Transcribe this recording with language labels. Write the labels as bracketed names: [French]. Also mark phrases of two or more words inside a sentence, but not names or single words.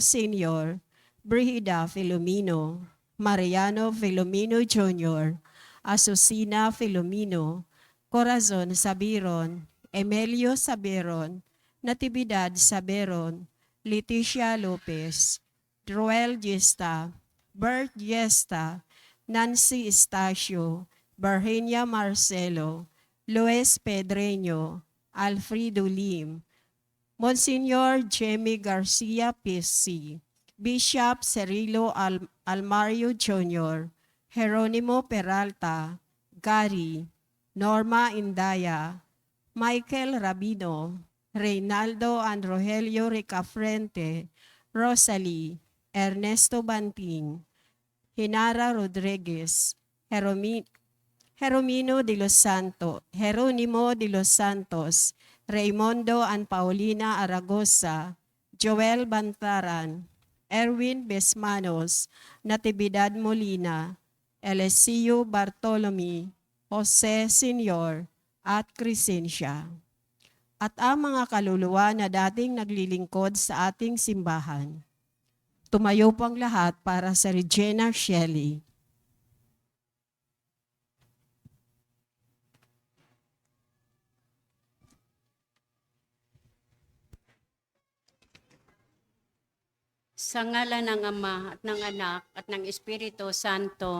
[Filipino] Sr., Brigida Filomeno, Mariano Filomeno Jr., Asusina Filomeno, Corazon Sabiron, Emilio Sabiron, Natividad Sabiron, Leticia Lopez, Roel Gesta, Bert Gesta, Nancy Estacio, Virginia Marcelo, Luis Pedreño, Alfredo Lim, Monsignor Jamie Garcia PC, Bishop Cirilo Almario Jr., Jeronimo Peralta, Gary, Norma Indaya, Michael Rabino, Reynaldo and Rogelio Ricafrente, Rosalie, Ernesto Banting, Hinara Rodriguez, Jeronimo de los Santos, Raimundo and Paulina Aragosa, Joel Bantaran, Erwin Besmanos, Natividad Molina, Eliseo Bartolome, Jose Senior, at Crescencia. At ang mga kaluluwa na dating naglilingkod sa ating simbahan. Tumayo pang lahat para sa Regina Shelley. Sa ngalan ng Ama at ng Anak at ng Espiritu Santo.